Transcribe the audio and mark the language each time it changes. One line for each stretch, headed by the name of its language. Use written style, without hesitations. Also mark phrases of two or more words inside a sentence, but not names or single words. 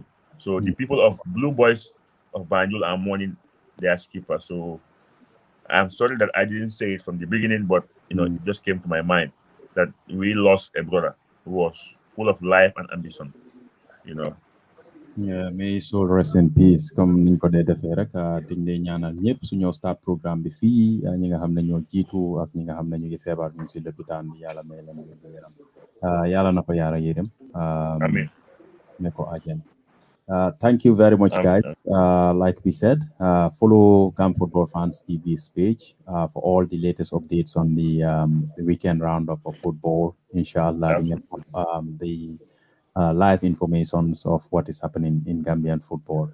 English: So the people of Blue Boys of Banjul are mourning their skipper. So I'm sorry that I didn't say it from the beginning, but it just came to my mind that we lost a brother who was full of life and ambition. Yeah, may his soul rest in peace.
Wolof: Comme niñ ko dee defee rek dañ lay ñaanal ñëpp su ñoo start programme bi fii ñi nga xam ne ñoo jiitu ak ñi nga xam ne ñu ngi feebar ñu ngi si lopitaan bi yàlla may leen wér-gu-yaram yàlla na ko yaara yërëm Amen. ne ko àjjana.
English: Thank you very much, guys. Like we said, follow Gam Football Fans TV's page for all the latest updates on the weekend roundup of football. Inshallah, the live informations of what is happening in Gambian football.